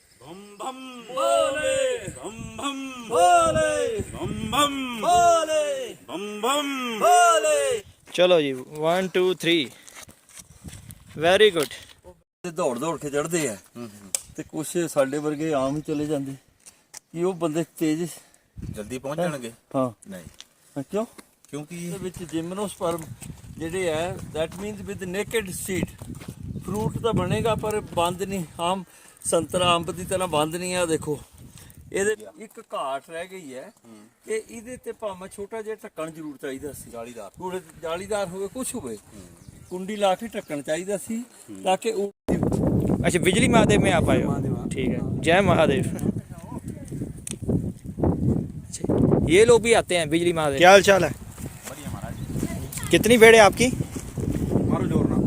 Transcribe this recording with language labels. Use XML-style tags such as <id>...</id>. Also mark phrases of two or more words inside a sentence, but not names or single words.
<hi>बम बम बोले, बम बम बोले, बम बम बोले, बम बम बोले। चलो जी 1 2 3</hi> <en>very good.</en> <pa>ਦੌੜ ਦੌੜ ਕੇ ਚੜਦੇ ਆ ਤੇ ਕੁਛ ਸਾਡੇ ਵਰਗੇ ਆਮ ਹੀ ਚਲੇ ਜਾਂਦੇ ਕਿ ਉਹ ਬੰਦੇ ਤੇਜ਼ ਜਲਦੀ ਪਹੁੰਚ ਜਾਣਗੇ। ਹਾਂ ਨਹੀਂ ਕਿਉਂ? ਕਿਉਂਕਿ ਇਹਦੇ ਵਿੱਚ ਜਿਮਨੋਸਪਰਮ ਜਿਹੜੇ ਹੈ</pa> <en>that means with naked seed</en> <pa>ਫਰੂਟ ਤਾਂ ਬਣੇਗਾ ਪਰ ਬੰਦ ਨਹੀਂ, ਆਮ ਸੰਤਰਾ ਅੰਬ ਦੀ ਤਰ੍ਹਾਂ ਬੰਦ ਨਹੀਂ ਆ। ਦੇਖੋ ਇਹਦੇ ਇੱਕ ਘਾਟ ਰਹਿ ਗਈ ਹੈ ਕਿ ਇਹਦੇ ਤੇ ਭਾਵੇਂ ਛੋਟਾ ਜਿਹਾ ਢੱਕਣ ਜ਼ਰੂਰ ਚਾਹੀਦਾ ਸੀ, ਜਾਲੀਦਾਰ ਜਾਲੀਦਾਰ ਹੋਵੇ ਕੁਛ ਹੋਵੇ, ਕੁੰਡੀ ਲਾ ਕੇ ਢੱਕਣ ਚਾਹੀਏ ਸੀ ਤਾਕਿ</pa> <hi>अच्छा बिजली महादेव में आप आए हो, ठीक है। जय महादेव। ये लोग भी आते हैं बिजली महादेव। क्या हाल चाल है? बढ़िया महाराज। कितनी भेड़ है आपकी? मारो जोर ना।</hi>